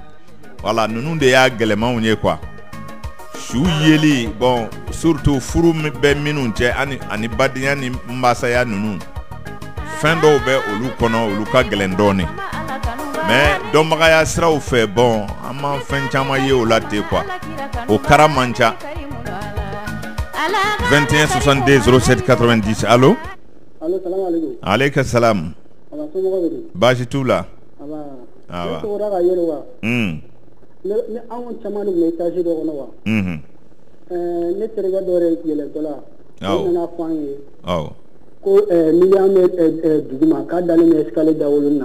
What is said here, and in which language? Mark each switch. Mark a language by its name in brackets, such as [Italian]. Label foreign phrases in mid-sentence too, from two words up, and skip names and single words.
[Bambara] Voilà, ninnu de y'a gɛlɛmanw ye quoi. Su yeli, bon, surtout furu bɛ minnu cɛ ani badenya ni mbasaya ninnu, fɛn dɔw bɛ olu kɔnɔ, olu ka gɛlɛn dɔɔnin. Mais dɔnbagaya siraw fɛ, bon, an ma fɛn caman ye o la ten quoi. O kara man ca. 21 62 07 90. Allo? [Arabic] Allo, سلام عليكم. عليكم السلام. [Bambara] Baasi t'u la? Awa. Ne an caman de bɛ étage dɔ kɔnɔ wa? Ne terikɛ dɔ de yɛlɛntɔ la. Ne nana fɔ an ye. Ko n'i y'an mɛn duguma k'a dalen bɛ escalier dawolo na.